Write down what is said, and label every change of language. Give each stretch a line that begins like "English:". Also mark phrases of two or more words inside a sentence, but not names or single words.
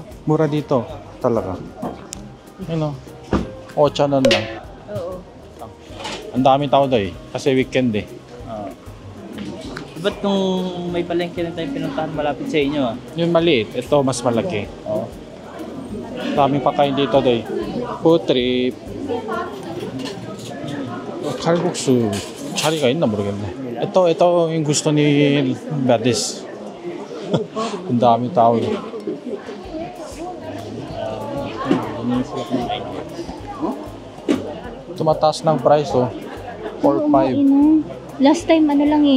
Filipino: Mura dito, talaga. Ano? 8,000 lang. Oo. Ang daming tao doy kasi weekend eh. Ah. Ba't nung may palengke na tayong pinuntahan malapit sa inyo ah? Yung maliit, ito mas malaki. Oo. Daming pakain dito doy.
English: Food trip.
Korean: 칼국수 자리가 있나 모르겠네.
Filipino: ito yung gusto ni Badis. Ang daming tao. Tumataas ng price oh. 4,500, Ino. Last time, ano lang eh.